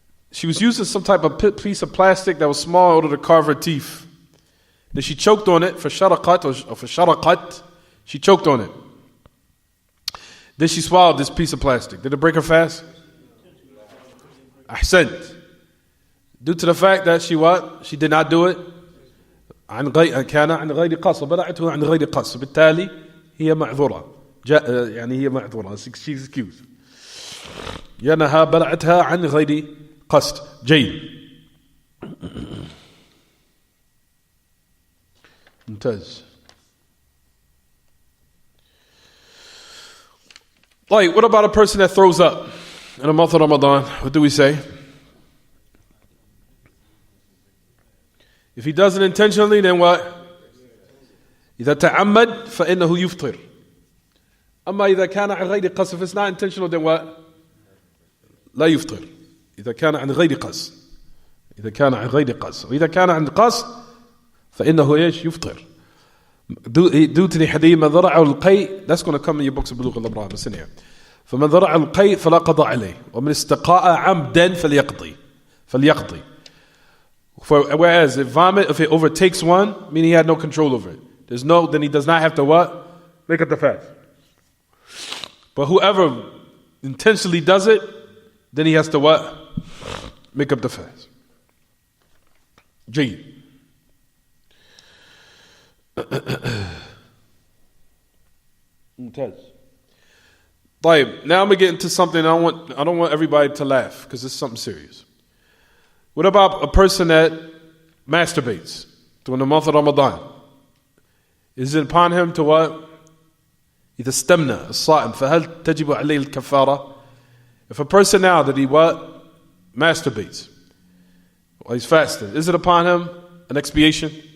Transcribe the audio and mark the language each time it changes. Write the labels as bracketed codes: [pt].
[en] She was using some type of piece of plastic that was small in order to carve her teeth. Then she choked on it for sharaqat. She choked on it. Then she swallowed this piece of plastic. Did it break her fast? Ahsant. Due to the fact that she what? She did not do it. [ar] كان عن غير قصد بلعته عن غير قصد بالتالي هي معذورة يعني هي معذورة [en] she's excused [ar] لأنها بلعتها عن غير قصد. جيد ممتاز. [en] Like, what about a person that throws up in the month of Ramadan? What do we say? If he does it intentionally, then what? [ar] إذا تعمد فإنه يفطر. أما إذا كان عن غير قصد, [en] if it's not intentional, then what? [ar] لا يفطر. إذا كان عن غير قصد. إذا كان عن غير قصد. وإذا كان عن قصد فإنه إيش؟ يفطر. [en] Due to the hadith [ar] من ذرعه القيء, [en] that's going to come in your books of بلوغ الأمراء. Listen here. [ar] فمن ذرع القيء فلا قضاء عليه ومن استقاء عمدا فليقضي. [en] Whereas if it overtakes one, meaning he had no control over it, then he does not have to what? Make up the fast. But whoever intentionally does it, then he has to what? Make up the fast. جيد. [ar] ممتاز. [en] طيب, now I'm gonna get into something I don't want everybody to laugh because it's something serious. What about a person that masturbates during the month of Ramadan? Is it upon him to what? [ar] إذا استمنى الصائم فهل تجب عليه الكفارة? [en] If a person now that he what? Masturbates while he's fasting, is it upon him an expiation?